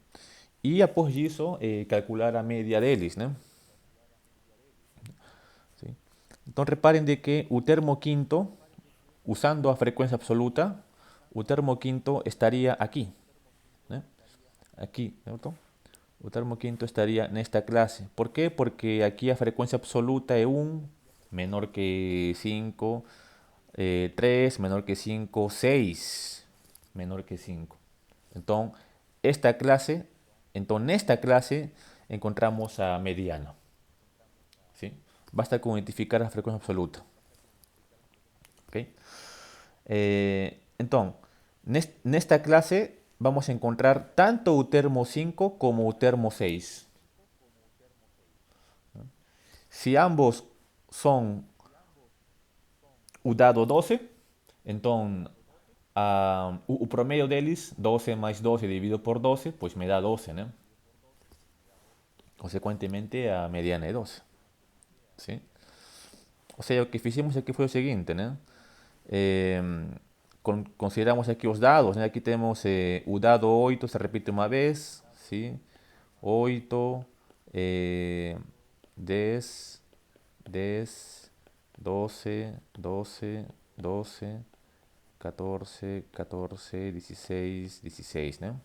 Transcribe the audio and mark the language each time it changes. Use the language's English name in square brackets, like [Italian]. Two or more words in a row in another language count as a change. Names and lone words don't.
[Portuguese] E após isso, calcular a média deles, né? [Spanish] ¿Sí? [Portuguese] Então, reparem de que o termo quinto, usando a frequência absoluta, o termo quinto estaria aqui, né? Aqui, certo? O termo quinto estaría nesta clase. [Spanish] ¿Por qué? Porque aquí a frecuencia absoluta é 1, menor que 5, 3, menor que 5, 6, menor que 5. Entonces, nesta clase encontramos a mediana. ¿Sí? Basta con identificar a frecuencia absoluta. ¿Okay? Entonces, nesta clase vamos a encontrar tanto [Portuguese] o termo [Spanish] 5 como [Portuguese] o termo [Spanish] 6. Si ambos son [Portuguese] o dado [Spanish] 12, entonces o promedio deles, 12 más 12 dividido por 12, pues me da 12, ¿no? Consecuentemente a mediana é 12. ¿Sí? O sea, [Portuguese] o que fizemos aqui foi o seguinte, né? Consideramos aqui os dados, né? Aqui temos o dado 8, [Spanish] se repite [Portuguese] uma vez, ¿sí? 8, 10, 10, 12, 12, 12, 14, 14, 16, 16, né?